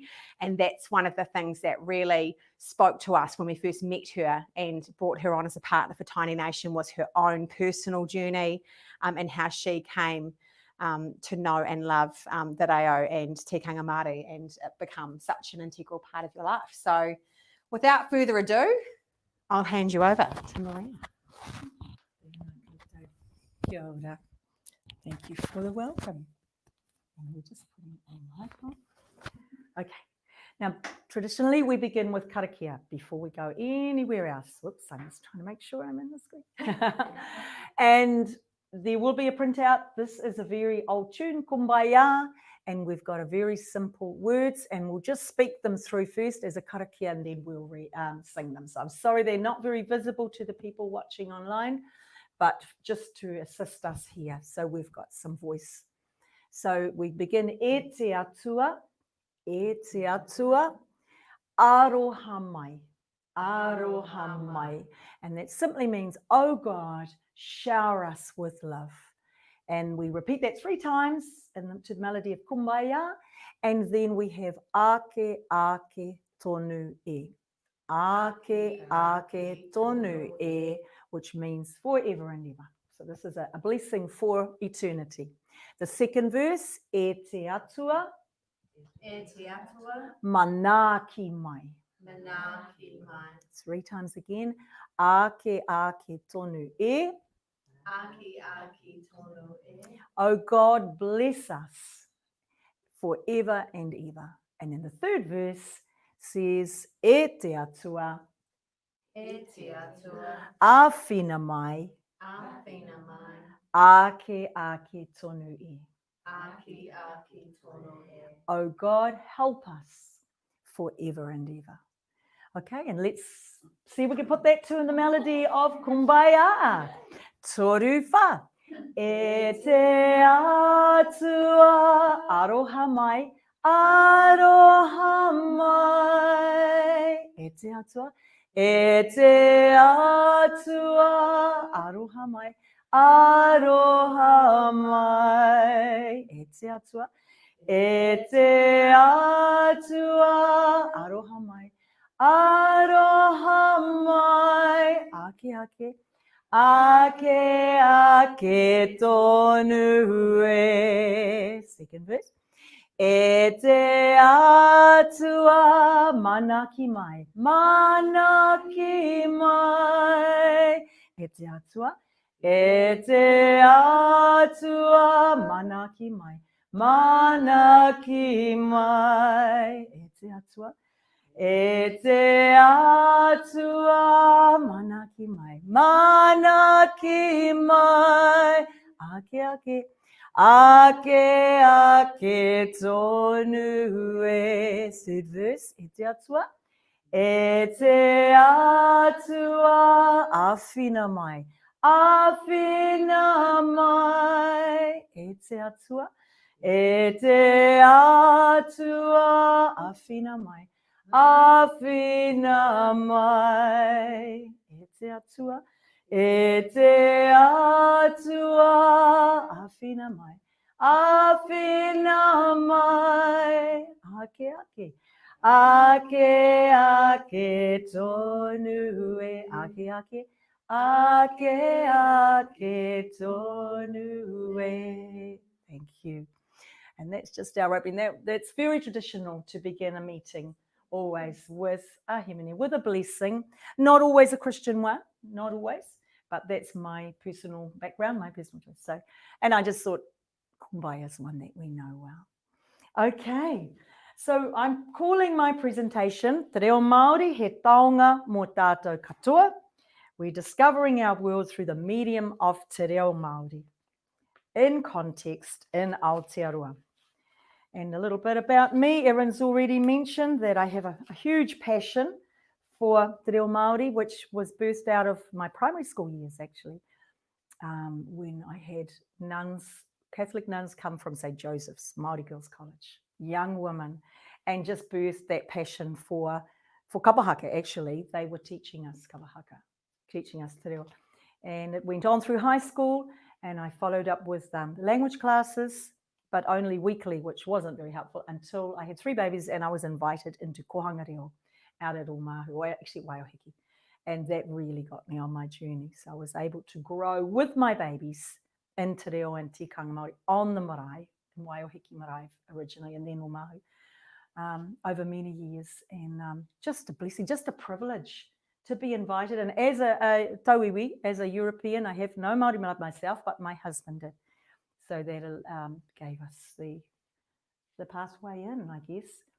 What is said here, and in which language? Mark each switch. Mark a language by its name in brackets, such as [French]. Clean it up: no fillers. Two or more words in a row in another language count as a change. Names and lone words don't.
[English] And that's one of the things that really spoke to us when we first met her and brought her on as a partner for Tiny Nation, was her own personal journey, and how she came to know and love [Māori] Te Reo [English] and [Māori] Tikanga Māori, [English] and it become such an integral part of your life. So without further ado, I'll hand you over to Maria. [Māori] Kia ora. [English] Thank you for the welcome. And we're just putting a mic on. Okay. Now, traditionally, we begin with karakia before we go anywhere else. Whoops, I'm just trying to make sure I'm in the screen. And there will be a printout. This is a very old tune, Kumbaya, and we've got a very simple words, and we'll just speak them through first as a karakia, and then we'll sing them. So I'm sorry they're not very visible to the people watching online, but just to assist us here. So we've got some voice. So we begin, [Māori] e te atua, aroha mai, aroha mai. [English] And that simply means, oh God, shower us with love. And we repeat that 3 times to the melody of Kumbaya. And then we have [Māori] ake, ake, tonu e. Ake, ake, tonu e, [English] which means forever and ever. So this is a blessing for eternity. The second verse, [Māori] e te atua, mana ki mai. [English] 3 times again, [Māori] ake, ake, tonu e. [English] Oh God, bless us forever and ever. And then the third verse says, [Māori] e te atua, awhina mai, ake, ake, tonu e. [English] Oh God, help us forever and ever. Okay, and let's see if we can put that to the melody of Kumbaya. [Māori] Toru wha. E te atua, aroha mai, aroha mai. E te atua, aroha mai, aroha mai. E te atua, aroha mai, aroha mai. Ake, ake. Ake, ake, tonu e. [English] Second verse. [Māori] E te atua, mana ki mai, mana ki mai. e te atua. E te atua, mana ki mai. Mana ki mai, e te atua. E te atua, mana ki mai. Mana ki mai. Ake ake. Ake ake tonu e. [English] Third verse, [Māori] e te atua. E te atua, awhina mai. Awhina mai, e te atua. E te atua, awhina mai. Awhina mai, e te atua. E te atua, awhina mai. Awhina mai, ake ake. Ake ake tonu e. Ake ake. Ake ake tonu e. [English] Thank you. And that's just our opening. That's very traditional to begin a meeting, always with a himene, with a blessing. Not always a Christian one, not always, but that's my personal background, my personal choice. So, and I just thought, kumbaya is one that we know well. Okay, so I'm calling my presentation [Māori] Te Reo Māori he taonga mō tātou katoa. [English] We're discovering our world through the medium of [Māori] Te Reo Māori, [English] in context, in Aotearoa. And a little bit about me. Erin's already mentioned that I have a huge passion for [Māori] Te Reo Māori, [English] which was birthed out of my primary school years, actually, when I had nuns, Catholic nuns come from St. Joseph's, Māori Girls' College, young women, and just birthed that passion for kawahaka, actually. They were teaching us kawahaka, teaching us [Māori] te reo. [English] And it went on through high school, and I followed up with language classes, but only weekly, which wasn't very helpful until I had 3 babies and I was invited into [Māori] kohanga reo [English] out at Omahu, or actually Waiahiki. And that really got me on my journey. So I was able to grow with my babies in [Māori] Te Reo [English] and [Māori] Tikanga Māori [English] on the marae, in Waiahiki marae originally, and then Omahu, over many years. And just a blessing, just a privilege to be invited. And as a tauiwi, as a European, I have no Māori blood myself, but my husband did. So that gave us the pathway in, I guess.